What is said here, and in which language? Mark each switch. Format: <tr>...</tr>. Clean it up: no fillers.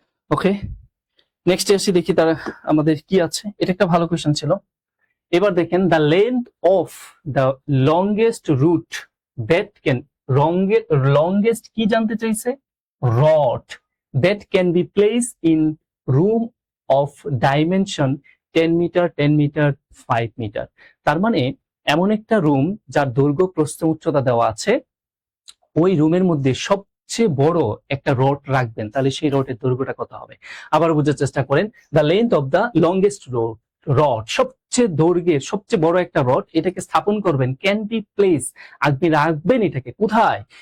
<bn>ওকে, next আসি, দেখি তারা আমাদের কি আছে। এটা একটা ভালো কোয়েশ্চেন ছিল। এবার দেখেন,</bn> <en>the length of the longest root that can, longest</en> <bn>কি জানতে চাইছে?</bn> <en>Rod that can be placed in room of dimension 10 metre, 10 metre, 5 metre.</en> <bn>তার মানে এমন একটা রুম যার দৈর্ঘ্য প্রস্থ উচ্চতা দেওয়া আছে, ওই রুমের মধ্যে সবচেয়ে বড় একটা রড রাখবেন, তাহলে সেই রডের দৈর্ঘ্যটা কত হবে? আবার বোঝার চেষ্টা করেন,</bn> <en>the length of the longest rod,</en> <bn>সবচেয়ে দৈর্ঘ্যের সবচেয়ে বড় একটা রড, এটাকে স্থাপন করবেন,</bn> <en>can be place,</en> <bn>আপনি রাখবেন এটাকে কোথায়?</bn>